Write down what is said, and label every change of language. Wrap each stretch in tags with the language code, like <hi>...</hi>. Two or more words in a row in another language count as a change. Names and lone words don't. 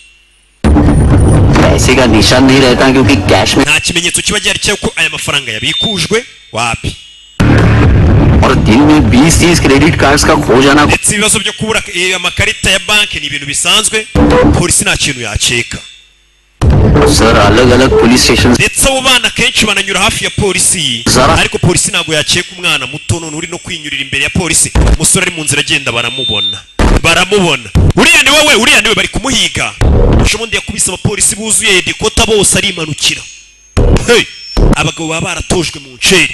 <hi>पैसे का निशान नहीं रहता क्योंकि कैश में</hi> <rw>nta kimenyetso kiba gihari cy'uko aya mafaranga yabikujwe wapi.</rw> <hi>और दिन में 20-30</hi> <en>credit cards</en> <hi>का खो जाना.</hi> <rw>ndetse ibibazo byo kubura amakarita ya banki ni ibintu bisanzwe. Polisi nta kintu yaceka.</rw> <hi>सर अलग अलग</hi> <en>police station</en> <rw>ndetse abo bana kenshi bananyura hafi ya polisi ariko polisi ntabwo yaceka umwana muto none uri no kwinyurira imbere ya polisi. Umusore ari mu nzira agenda baramubona. Uriya ni wowe bari kumuhiga. Ushobondi yakubise abapolisi buzuye dikota bose arimanukira. Abagabo baba baratojwe mu nceri.</rw>